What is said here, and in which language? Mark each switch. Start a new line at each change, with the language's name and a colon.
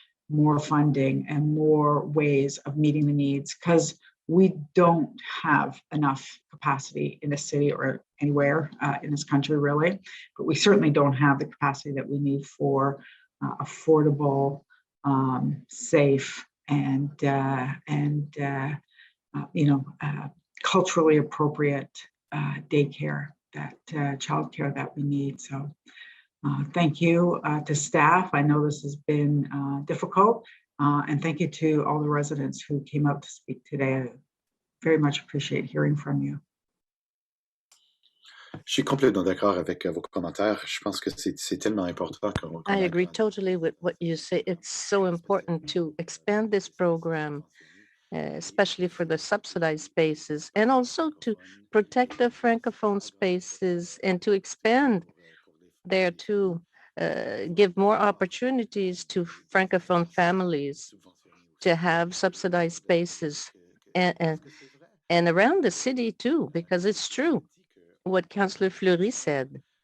English: more funding and more ways of meeting the needs, because we don't have enough capacity in the city or anywhere in this country, really, but we certainly don't have the capacity that we need for affordable, safe, and you know, culturally appropriate daycare, that childcare that we need. So thank you to staff. I know this has been difficult, and thank you to all the residents who came out to speak today. I very much appreciate hearing from you.
French: Je suis complètement d'accord avec vos commentaires. Je pense que c'est tellement important qu'on
English: I agree totally with what you say. It's so important to expand this program especially for the subsidized spaces, and also to protect the Francophone spaces and to expand there to give more opportunities to Francophone families to have subsidized spaces and around the city too, because it's true what Councillor Fleury said.